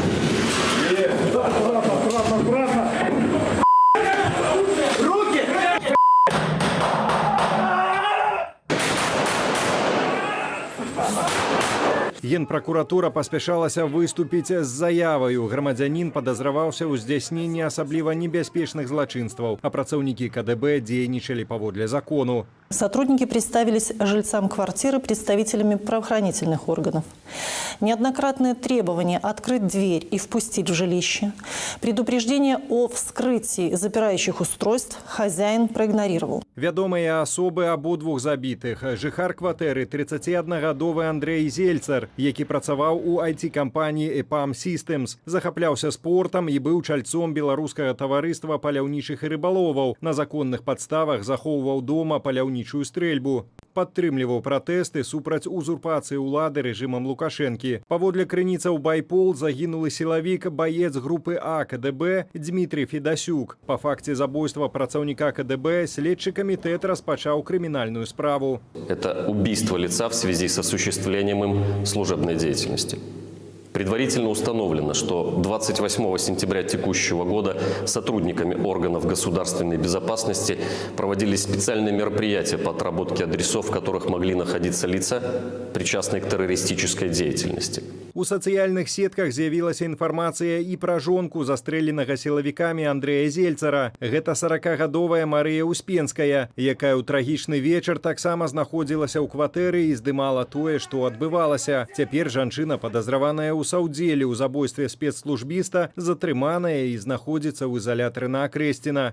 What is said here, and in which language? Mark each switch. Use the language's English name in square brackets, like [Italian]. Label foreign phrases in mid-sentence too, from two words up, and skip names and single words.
[Belarusian] Генпракуратура паспяшалася выступіць з заяваю. Грамадзянін падазраваўся ў здзяйсненні асабліва небяспечных злачынстваў, а працаўнікі КДБ дзейнічалі паводле закону. [Russian] Сотрудники представились жильцам квартиры представителями правоохранительных органов. Неоднократные требования открыть дверь и впустить в жилище, предупреждение о вскрытии запирающих устройств хозяин проигнорировал. [Belarusian] Вядомыя асобы абодвух забітых. Жыхар кватэры 31-гадовы Андрей Зельцар, які працаваў у IT-кампаніі EPAM Systems, захапляўся спортам і быў чальцом беларускага таварыства паляўнічых і рыбаловаў. На законных падставах захоўваў дома паляўнічую стрэльбу. Падтрымліваў пратэсты супраць узурпацыі ўлады рэжымам Лукашэнкі. Паводле крыніцаў Байпол загінулы сілавік, баец групы А КДБ Дмітрий Федасюк. Па факце забойства працаўніка КДБ следчы камітэт распачаў крымінальную справу. [Russian] Это убийство лица в связи с осуществлением им служебной деятельности. Предварительно установлено, что 28 сентября текущего года сотрудниками органов государственной безопасности проводились специальные мероприятия по отработке адресов, в которых могли находиться лица, причастные к террористической деятельности. [Belarusian] У сацыяльных сетках з'явілася інфармацыя і пра жонку застрэленага сілавікамі Андрэя Зельцара. Гэта 40-гадовая Марыя Успенская, якая ў трагічны вечар таксама знаходзілася ў кватэры і здымала тое, што адбывалася. Цяпер жанчына, падазраваная ў саўдзеле ў забойстве спецслужбіста, затрыманая і знаходзіцца ў изолятары на Акрэсціна.